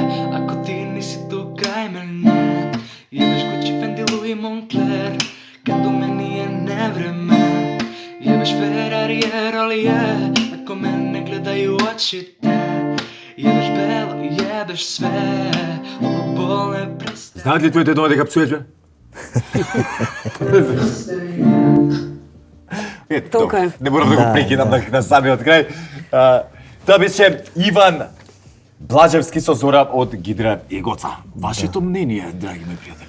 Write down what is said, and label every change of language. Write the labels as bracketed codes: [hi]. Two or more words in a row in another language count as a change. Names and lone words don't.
[sr] Ako ti nisi tu kraj mene. Jebeš Gucci, Fendi, Louis, Moncler. Kad u meni je nevreme. Jebeš Ferrari, Rolije. Ako mene gledaju oči te. Jebeš belo, jebeš sve. Ovo bol ne prestaje. [mk] Знаат ли твоите дома дека псуеш, бе? Ето, Толку е. не морам да го Да, прекинам да. на самиот крај. Тоа беше Иван Блажевски со Зора од Гидра и Гоца. Вашето мнение, драги мои пријатели?